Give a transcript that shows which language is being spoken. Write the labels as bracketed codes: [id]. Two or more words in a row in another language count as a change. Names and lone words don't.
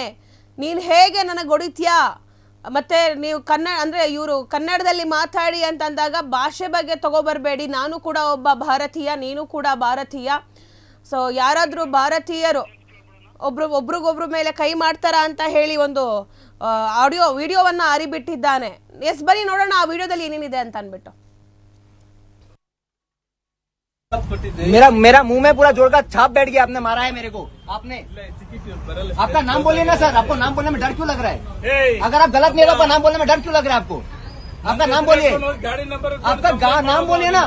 [kn] ನೀನು ಹೇಗೆ ನನಗೆ ಹೊಡಿತೀಯಾ, ಮತ್ತೆ ನೀವು ಇವರು ಕನ್ನಡದಲ್ಲಿ ಮಾತಾಡಿ ಅಂತಂದಾಗ ಭಾಷೆ ಬಗ್ಗೆ ತಗೋಬರ್ಬೇಡಿ. ನಾನು ಕೂಡ ಒಬ್ಬ ಭಾರತೀಯ, ನೀನು ಕೂಡ ಭಾರತೀಯ. ಸೊ ಯಾರಾದರೂ ಭಾರತೀಯರು ಒಬ್ರಿಗೊಬ್ರ ಮೇಲೆ ಕೈ ಮಾಡ್ತಾರ ಅಂತ ಹೇಳಿ ಒಂದು ವಿಡಿಯೋವನ್ನ ಆರಿಬಿಟ್ಟಿದ್ದಾನೆ. ಎಸ್, ಬನ್ನಿ ನೋಡೋಣ ಆ ವಿಡಿಯೋದಲ್ಲಿ ಏನೇನಿದೆ ಅಂತ ಅನ್ಬಿಟ್ಟು. [hi] मेरा मुंह में पूरा जोड़ का छाप बैठ गया. आपने मारा है मेरे को. आपने आपका नाम बोलिए ना सर. आपको नाम बोलने में डर क्यों लग रहा है? अगर आप गलत नहीं हो, आपका नाम बोलने में डर क्यों लग रहा है आपको? आपका नाम बोलिए. आपका नाम बोलिए ना.